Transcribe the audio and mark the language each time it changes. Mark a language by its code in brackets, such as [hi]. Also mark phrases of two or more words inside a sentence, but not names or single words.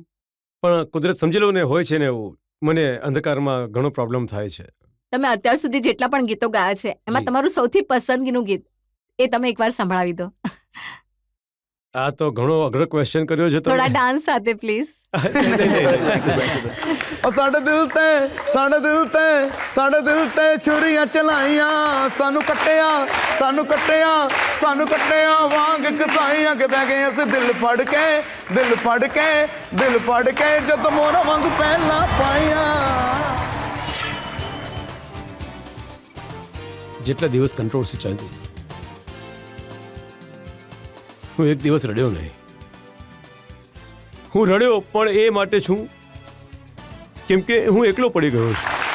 [gu] પણ કુદરત સમજી લો ને, હોય છે ને એવું. મને અંધકારમાં ઘણો પ્રોબ્લેમ થાય છે. તમે અત્યાર સુધી જેટલા પણ ગીતો ગાયા છે એમાં તમારું સૌથી પસંદગીનું ગીત એ તમે એકવાર સંભળાવી દો. આ તો ઘણો અઘરો ક્વેશ્ચન કર્યો છે. થોડા ડાન્સ સાથે પ્લીઝ. [pa] ਸਾਡੇ ਦਿਲ ਤੇ ਛੁਰੀਆਂ ਚਲਾਈਆਂ, ਸਾਨੂੰ ਕੱਟਿਆ ਵਾਂਗ ਕਸਾਈਆਂ ਕਿ ਬਹਿ ਗਏ ਅਸੀਂ ਦਿਲ ਫੜ ਕੇ ਜਦੋਂ ਮੋਹਰਾਂ ਵਾਂਗ ਪਹਿਲਾਂ ਪਾਈਆਂ. [gu] જેટલા દિવસ કંટ્રોલથી ચાલ્યું, હું એક દિવસ રડ્યો નહીં. હું રડ્યો પણ એ માટે છું કેમ કે હું એકલો પડી ગયો છું.